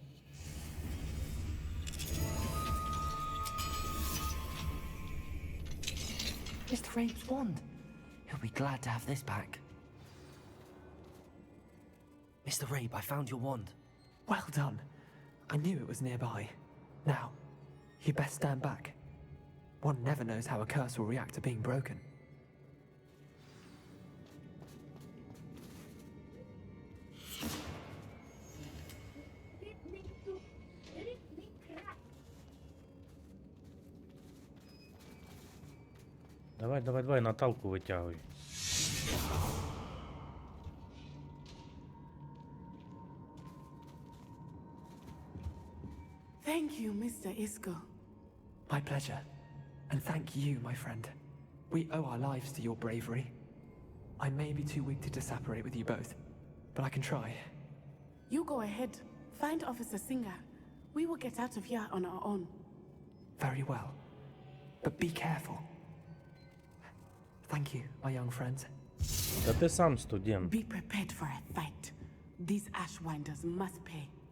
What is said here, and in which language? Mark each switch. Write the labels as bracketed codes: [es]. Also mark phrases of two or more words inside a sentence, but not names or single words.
[en] Mr. Rabe's wand. He'll be glad to have this back. Mr. Rabe, I found your wand. Well done. I knew it was nearby. Now, you best stand back. One never knows how a curse will react to being broken. [uk] Давай, Наталку витягуй. [en] Thank you, Mr. Isco. My pleasure. And thank you, my friend. We owe our lives to your bravery. I may be too weak to separate with you both, but I can try. You go ahead. Find Officer Singer. We will get out of here on our own. Very well. But be careful. Thank you, my young friends. [uk] Та ти сам студент. [en] Be prepared for a fight. These Ashwinders must pay.